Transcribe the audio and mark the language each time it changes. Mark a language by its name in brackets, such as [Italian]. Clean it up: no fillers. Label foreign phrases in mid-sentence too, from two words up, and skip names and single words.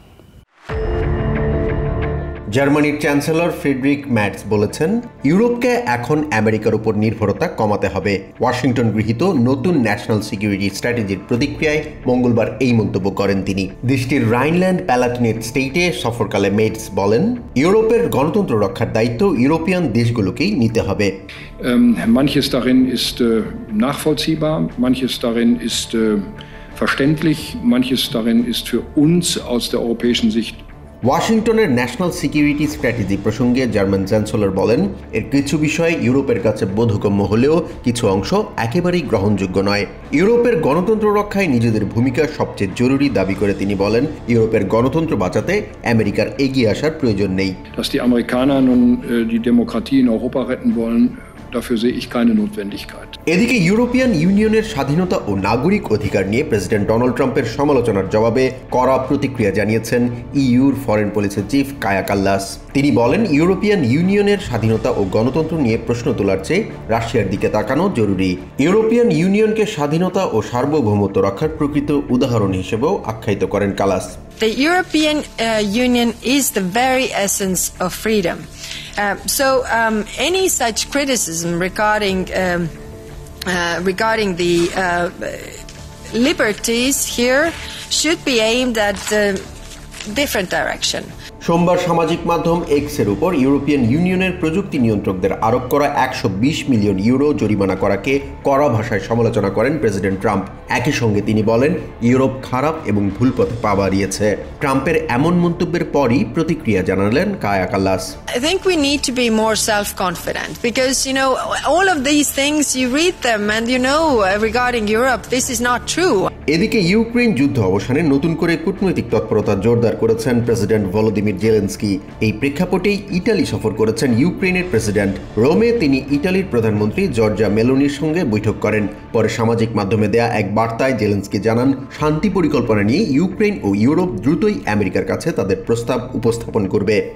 [Bangla] জার্মানির চ্যান্সেলর ফ্রেডরিক ম্যার্জ বলেছেন, ইউরোপকে এখন আমেরিকার উপর নির্ভরতা কমাতে হবে। ওয়াশিংটন গৃহীত নতুন ন্যাশনাল সিকিউরিটি স্ট্র্যাটেজির প্রতিক্রিয়ায় মঙ্গলবার এই মন্তব্য করেন তিনি। দেশটির রাইনল্যান্ড প্যালাটিনেট স্টেটে সফরকালে ম্যার্জ বলেন, ইউরোপের গণতন্ত্র রক্ষার দায়িত্ব ইউরোপিয়ান দেশগুলোকেই নিতে হবে। [German] Manches darin ist nachvollziehbar, manches darin ist verständlich, manches darin ist für uns aus der europäischen Sicht। [Bangla] ওয়াশিংটনের ন্যাশনাল সিকিউরিটি স্ট্র্যাটেজি প্রসঙ্গে জার্মান চ্যান্সেলর বলেন, এর কিছু বিষয় ইউরোপের কাছে বোধগম্য হলেও কিছু অংশ একেবারেই গ্রহণযোগ্য নয়। ইউরোপের গণতন্ত্র রক্ষায় নিজেদের ভূমিকা সবচেয়ে জরুরি দাবি করে তিনি বলেন, ইউরোপের গণতন্ত্র বাঁচাতে আমেরিকার এগিয়ে আসার প্রয়োজন নেই। [German] Dass die Amerikaner nun die Demokratie in Europa retten wollen, dafür sehe ich keine Notwendigkeit। [Bangla] এদিকে ইউরোপিয়ান ইউনিয়নের স্বাধীনতা ও নাগরিক অধিকার নিয়ে প্রেসিডেন্ট ডোনাল্ড ট্রাম্পের সমালোচনার জবাবে কড়া প্রতিক্রিয়া জানিয়েছেন ইউর [English] foreign policy chief [Bangla] কায়া কাল্লাস। তিনি বলেন, ইউরোপিয়ান ইউনিয়নের স্বাধীনতা ও গণতন্ত্র নিয়ে প্রশ্ন তোলার চেয়ে রাশিয়ার দিকে তাকানো জরুরি। ইউরোপিয়ান ইউনিয়নকে স্বাধীনতা ও সার্বভৌমত্ব রক্ষার প্রকৃত উদাহরণ হিসেবেও আখ্যায়িত করেন কালাস। [English] The European Union is the very essence of freedom. Any such criticism regarding the liberties here should be aimed at a different direction. [Bangla] সোমবার সামাজিক মাধ্যম এক্সের উপর ইউরোপিয়ান ইউনিয়নের প্রযুক্তি নিয়ন্ত্রকদের আরোপ করা 120 মিলিয়ন ইউরো জরিমানা করাকে কড়া ভাষায় সমালোচনা করেন প্রেসিডেন্ট ট্রাম্প। একই সঙ্গে তিনি বলেন, ইউরোপ খারাপ এবং ভুল পথে পা বাড়িয়েছে। ট্রাম্পের এমন মন্তব্যের পরই প্রতিক্রিয়া জানালেন কায়া কাল্লাস। [English] I think we need to be more self-confident because, all of these things, you read them and regarding Europe, this is not true. [Bangla] এদিকে ইউক্রেন যুদ্ধ অবসানে নতুন করে কূটনৈতিক তৎপরতা জোরদার করেছেন প্রেসিডেন্ট ভলোদিমির জেলেনস্কি। এই প্রেক্ষাপটেই ইতালি সফর করেছেন ইউক্রেনের প্রেসিডেন্ট। রোমে তিনি ইতালির প্রধানমন্ত্রী জর্জা মেলোনির সঙ্গে বৈঠক করেন। পরে সামাজিক মাধ্যমে দেয়া এক বার্তায় জেলেনস্কি জানান, শান্তি পরিকল্পনা নিয়ে ইউক্রেন ও ইউরোপ দ্রুতই আমেরিকার কাছে তাদের প্রস্তাব উপস্থাপন করবে।